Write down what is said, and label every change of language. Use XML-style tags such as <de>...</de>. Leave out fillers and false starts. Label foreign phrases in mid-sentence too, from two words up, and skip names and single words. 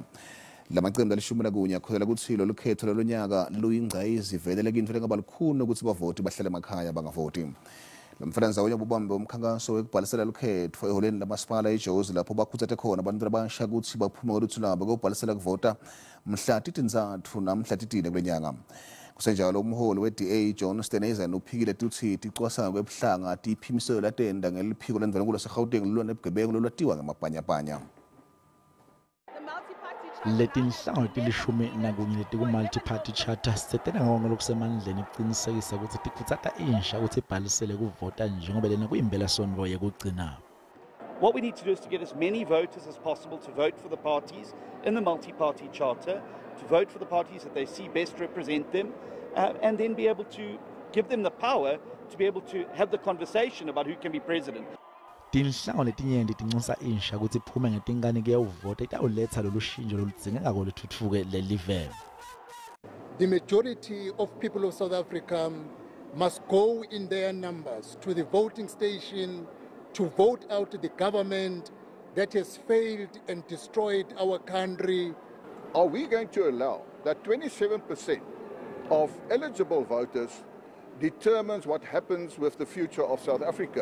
<ss>Lamaqembu alishumi nakunye akholela ukuthi lolu khetho lolonyaka luyingqayizi ivelele into engaba lukhuni ukuthi bavoti bahlale emakhaya bangavoti. Lomfelandawonye ubambe umkhankaso wekubhalisela lukhetho eholeni lamasipala eJozi lapho bakhuthathe khona abantu abasha ukuthi baphume ngoluthu lwabo kokubhalisela kuvota mhla Tindzaba namhla 4 kule nyanga. Kusenjalo umholi we-DA John Steneza uphikile ukuthi ticwasana kwebuhlanga tiphimiselo latenda ngeliphiko lendvunankhulu laseGauteng lilwa nebugebengu lolwatiwa ngamabhanyabhanya. Letinhlangano tilishumi nakunye letiku-</ss> <en>multi-party charter</en> <ss>setena ngawonke lokusemandleni kuqinisekisa ukuthi tikhutsata insha ukuthi ibhalisele kuvota njengoba lena kuyimpelasonto yekugcina.</ss> <en>What we need to do is to get as many voters as possible to vote for the parties in the multi-party charter, to vote for the parties that they see best represent them, and then be able to give them the power to be able to have the conversation about who can be president.</en> <ss>Tinhlangano letinyenti tinxusa insha ukuthi iphume ngetinkani kuyovota itawuletha lolu shintsho loludzingekako lutfutfuke lelive.</ss> <en>The majority of people of South Africa must go in their numbers to the voting station to vote out the government that has failed and destroyed our country. Are we going to allow that 27% of eligible voters determines what happens with the future of South Africa?</en>